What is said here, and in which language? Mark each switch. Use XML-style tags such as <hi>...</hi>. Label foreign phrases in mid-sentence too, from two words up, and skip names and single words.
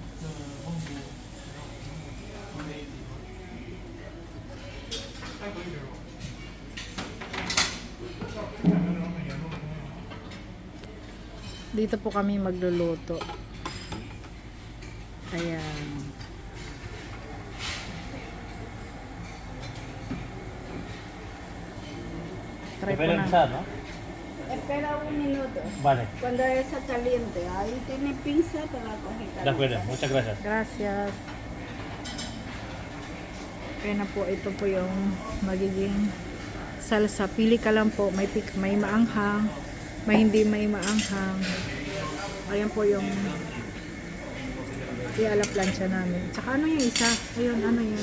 <tl>Dito po kami magluluto. Ayan. Try po na.</tl> <es>¿no? Espera un minuto. Vale. Cuando está caliente, ahí tiene pinza para coger. De acuerdo. Muchas gracias. Gracias.</es> <tl>Kaya na po, ito po yung magiging salsa. Pili ka lang po. May maanghang, may hindi may maanghang. Ayan po yung iala plancha namin. Tsaka ano yung isa? Ayun, ano yun?</tl>